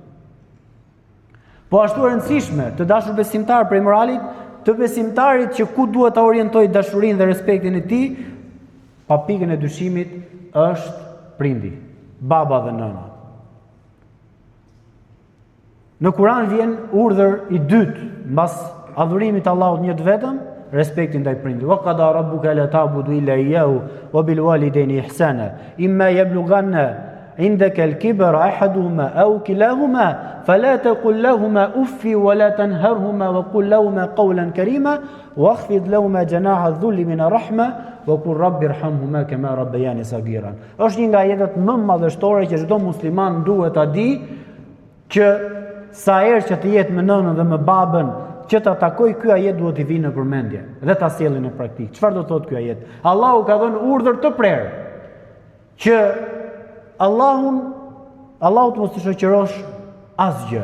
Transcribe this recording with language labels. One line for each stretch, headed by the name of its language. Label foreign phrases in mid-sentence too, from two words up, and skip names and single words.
Albanian: Po ashtu e rëndësishme, të dashur besimtar prej moralit të besimtarit që ku duhet ta orientojë dashurinë dhe respektin e tij, pa pikën e dyshimit, është prindi, baba dhe nëna. Në Kur'an vjen urdhër i dytë mbas adhurimit të Allahut një të vetëm, respekti ndaj prindit.
Arabic: وقضى ربك ألا تعبدوا إلا إياه وبالوالدين إحسانا. إما يبلغن عندك الكبر أحدهما أو كلاهما فلا تقل لهما أف ولا تنهرهما وقل لهما قولا كريما واخفض لهما جناح الذل من الرحمة وقل رب ارحمهما كما ربياني صغيرا.
Albanian: Është një nga ajetet më madhështore që çdo musliman duhet ta di, që sa herë që të jetë me nënën dhe me babën, që ta takoj ky ajet duhet i vinë në përmendje dhe ta sjellë në praktik. Çfarë do thotë ky ajet? Allahu ka dhënë urdhër të prerë që Allahut mos të shoqërosh asgjë.